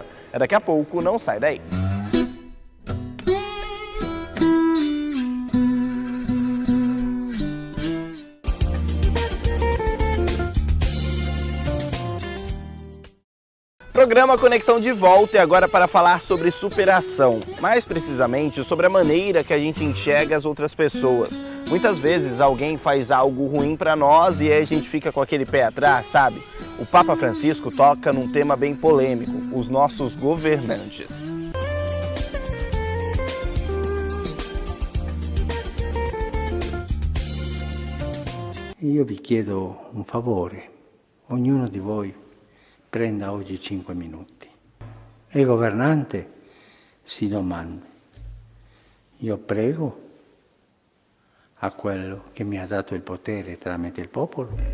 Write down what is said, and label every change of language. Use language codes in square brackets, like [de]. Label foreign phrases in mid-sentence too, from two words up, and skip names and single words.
[pt] É daqui a pouco, não sai daí. Programa Conexão de volta e agora para falar sobre superação, mais precisamente sobre a maneira que a gente enxerga as outras pessoas. Muitas vezes alguém faz algo ruim para nós e aí a gente fica com aquele pé atrás, sabe? O Papa Francisco toca num tema bem polêmico, os nossos governantes. [it] Io vi chiedo un favore, ognuno di voi prenda oggi 5 minuti. E il governante si domanda, io prego a quello che mi ha dato il potere tramite il popolo?